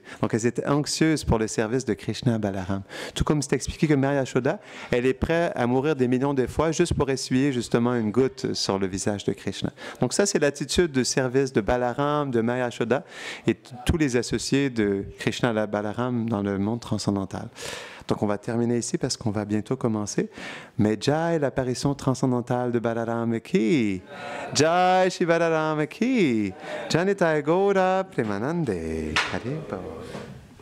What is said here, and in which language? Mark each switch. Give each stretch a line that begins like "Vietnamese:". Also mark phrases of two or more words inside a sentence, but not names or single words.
French: Donc, elles étaient anxieuses pour le service de Krishna et Balaram. Tout comme c'est expliqué que Mère Yashoda, elle est prête à mourir des millions de fois juste pour essuyer justement une goutte sur le visage de Krishna. Donc, ça, c'est l'attitude de service de Balaram, de Mère Yashoda et tous les associés de Krishna et Balaram dans le monde transcendantal. Donc, on va terminer ici parce qu'on va bientôt commencer. Mais Jai, l'apparition transcendantale de Balaram ki.
Hindi: Jai Shri Balaram ki.
Bangla: Janitai Gaura Premanande. Haribo.